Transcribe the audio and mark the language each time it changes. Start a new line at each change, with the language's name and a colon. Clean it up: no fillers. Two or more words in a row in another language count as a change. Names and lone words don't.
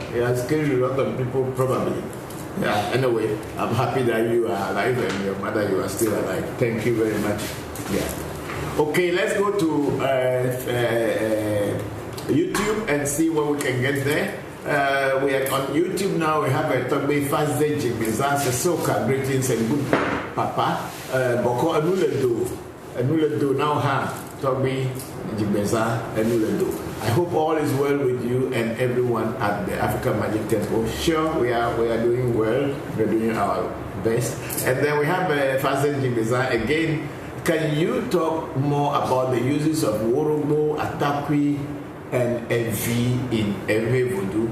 English: He has killed a lot of people probably. Yeah, anyway, I'm happy that you are alive and your mother, you are still alive. Thank you very much. Yeah. Okay, let's go to YouTube and see what we can get there. We are on YouTube now. We have a Togbe Fazde Jigbeza Soka. Greetings and good Papa. Bokor Anuledo now ha Togbe Jigbeza Anuledo. I hope all is well with you and everyone at the African Magic Temple. Sure, we are doing well. We're doing our best. And then we have Fazde Jigbeza again. Can you talk more about the uses of Worobo, Atakwi, and NV in Ewe Vodu?